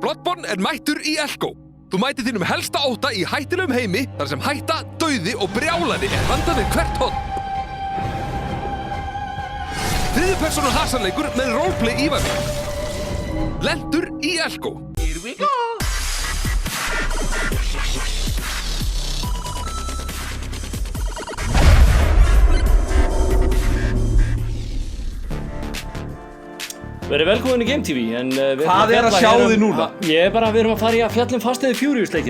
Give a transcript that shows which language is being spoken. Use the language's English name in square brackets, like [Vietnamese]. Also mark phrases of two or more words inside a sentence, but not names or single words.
[Icelandic] Bloodborne er mættur í Elko. Þú mætir þínum helsta ótta í hættilegum heimi þar sem hætta, dauði og brjálæði er handað við hvert horn. Þriðju persónu hasarleikur með roleplay ívæmi. Lentur í Elko. [English] Here we go! [Icelandic] Verið velkomin í Game TV, en við Hvað er að sjá þig núna? Ég er bara, við erum að fara í að fjalla Fast and Furious leikina.